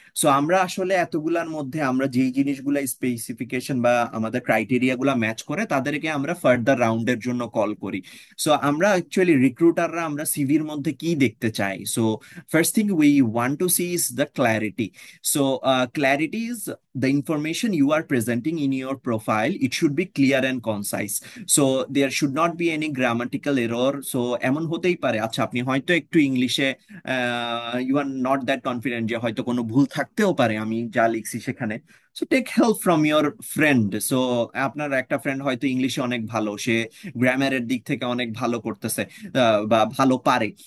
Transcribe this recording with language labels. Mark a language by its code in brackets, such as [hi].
[bn] So আমরা আসলে এতগুলার মধ্যে আমরা যেই জিনিসগুলা স্পেসিফিকেশন বা আমাদের ক্রাইটেরিয়া গুলা ম্যাচ করে, তাদেরকে আমরা ফার্দার রাউন্ডের জন্য কল করি। সো আমরা অ্যাকচুয়ালি রিক্রুটাররা আমরা সিভির মধ্যে কি দেখতে চাই। [en] So first thing we want to see is the clarity. So clarity is the information you are presenting in your profile. It should be clear and concise. So there should not be any grammatical error. [bn] So এমন হতেই পারে, আচ্ছা আপনি হয়তো একটু ইংলিশে [en] you are not that confident, [bn] যে হয়তো কোনো ভুল থাকতেও পারে আমি যা লিখছি সেখানে। [en] So take help from your friend. [bn] So আপনার একটা ফ্রেন্ড হয়তো ইংলিশে অনেক ভালো, সে গ্রামারের দিক থেকে অনেক ভালো করতেছে বা ভালো পারে।